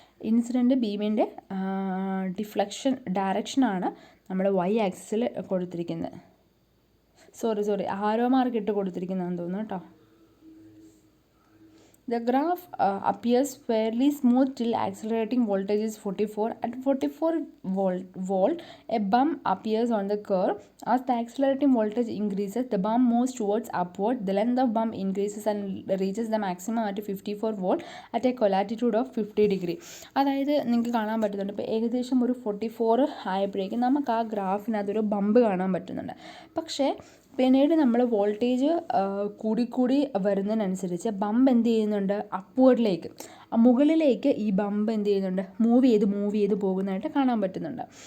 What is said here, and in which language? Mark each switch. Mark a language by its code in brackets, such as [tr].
[ml] Incident ബീമിൻ്റെ deflection ഡയറക്ഷനാണ് നമ്മൾ Y ആക്സിസിൽ കൊടുത്തിരിക്കുന്നത്. സോറി ആരോ മാർക്ക് ഇട്ട് കൊടുത്തിരിക്കുന്നതെന്ന് തോന്നുന്നു കേട്ടോ. [en] The graph appears fairly smooth till accelerating voltage is 44. At 44 volt, a bump appears on the curve. As the accelerating voltage increases, the bump moves towards upward. The length of bump increases and reaches the maximum at 54 volt at a colatitude of 50 degree. [ml] അതായത് നിങ്ങൾക്ക് കാണാൻ പറ്റുന്നുണ്ട്, ഇപ്പോൾ ഏകദേശം ഒരു 44 ആയപ്പോഴേക്കും നമുക്ക് ആ ഗ്രാഫിനകത്തൊരു ബമ്പ് കാണാൻ പറ്റുന്നുണ്ട്. പക്ഷേ പിന്നീട് നമ്മൾ വോൾട്ടേജ് കൂടിക്കൂടി വരുന്നതിനനുസരിച്ച് ബമ്പ് എന്ത് ചെയ്യുന്നുണ്ട്, അപ്വേർഡിലേക്ക് മുകളിലേക്ക് ഈ ബമ്പ് എന്ത് ചെയ്യുന്നുണ്ട്, മൂവ് ചെയ്ത് പോകുന്നതായിട്ട് കാണാൻ പറ്റുന്നുണ്ട്.